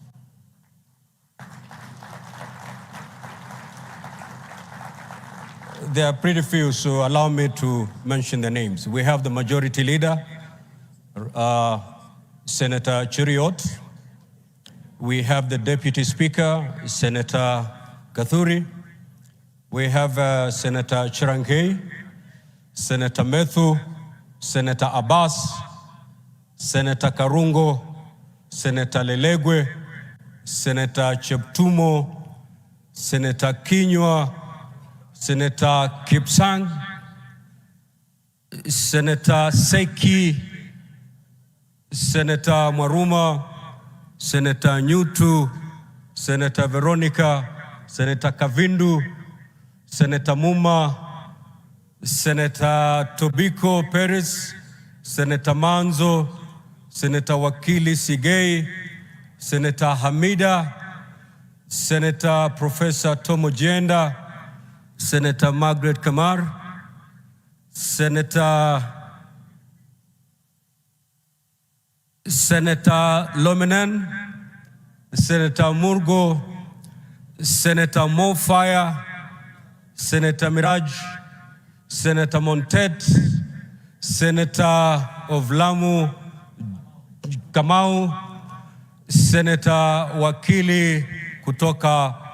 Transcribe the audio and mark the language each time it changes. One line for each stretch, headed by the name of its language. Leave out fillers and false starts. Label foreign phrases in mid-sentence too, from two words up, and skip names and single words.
English: There are pretty few, so allow me to mention the names. We have the Majority Leader, Senator Cheriot. We have the Deputy Speaker, Senator Gathuri. We have Senator Chirankei, Senator Methu, Senator Abbas, Senator Karungo, Senator Lelegwe, Senator Cheptumo, Senator Kinyua, Senator Kipsang, Senator Seki, Senator Mwaruma, Senator Nyutu, Senator Veronica, Senator Kavindu, Senator Muma, Senator Tobiko Perez, Senator Manzo, Senator Wakili Sigei, Senator Hamida, Senator Professor Tomo Jenda, Senator Margaret Kamar, Senator Lominen, Senator Murgo, Senator Mofire, Senator Miraj, Senator Montet, Senator of Lamu Kamau, Senator Wakili kutoka